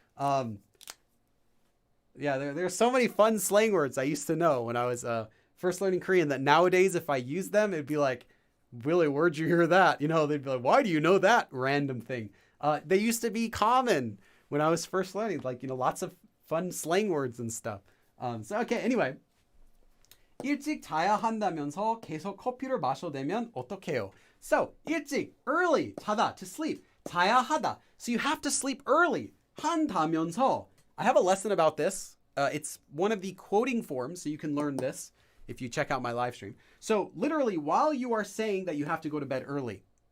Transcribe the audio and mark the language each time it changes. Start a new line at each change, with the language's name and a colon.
English: There are so many fun slang words I used to know when I was first learning Korean that nowadays, if I use them, it'd be like, Willie, where'd you hear that? They'd be like, why do you know that random thing? They used to be common when I was first learning, lots of fun slang words and stuff. Anyway.
Korean: 일찍 자야 한다면서 계속 커피를 마셔대면 어떡해요?
English: So,
Korean: 일찍,
English: early,
Korean: 자다,
English: to sleep.
Korean: 자야 하다.
English: So you have to sleep early.
Korean: 한다면서.
English: I have a lesson about this. It's one of the quoting forms, so you can learn this if you check out my live stream. So literally, while you are saying that you have to go to bed early,